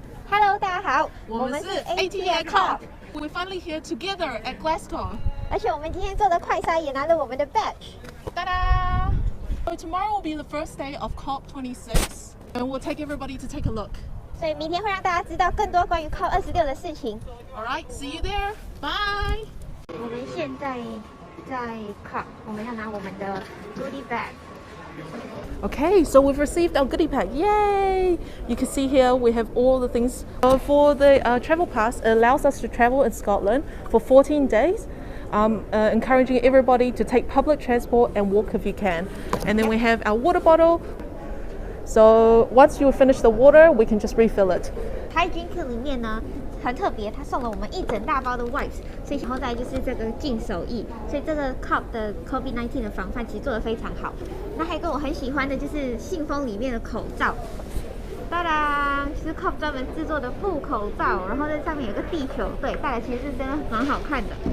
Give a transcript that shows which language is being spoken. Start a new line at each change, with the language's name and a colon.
Chinese: Hello， 大家好，我们是 ATA Cup，
English: We're finally here together at Glasgow.
Chinese: 而且我们今天做的快筛也拿了我们的 badge。 Ta-da!
English: So tomorrow will be the first day of COP26, and we'll take everybody to take a look.
Chinese: 所以明天会让大家知道更多关于 COP26的事情。
English: All right, see you there. Bye.
Chinese: 我们现在在 COP， 我们要拿我们的 goodie bag。
English: Okay, so we've received our goodie pack. Yay! You can see here we have all the things. For the travel pass, it allows us to travel in Scotland for 14 days, encouraging everybody to take public transport and walk if you can. And then we have our water bottle. So once you finish the water, we can just refill it.
Chinese: Hygiene 里面呢很特别，他送了我们一整大包的 wipes， 所以然后再就是这个净手液，所以这个 COP 的 COVID-19 的防范其实做得非常好。那还有跟我很喜欢的就是信封里面的口罩，哒啦，是 COP 专门制作的布口罩，然后在上面有个地球队，戴了其实是真的蛮好看的。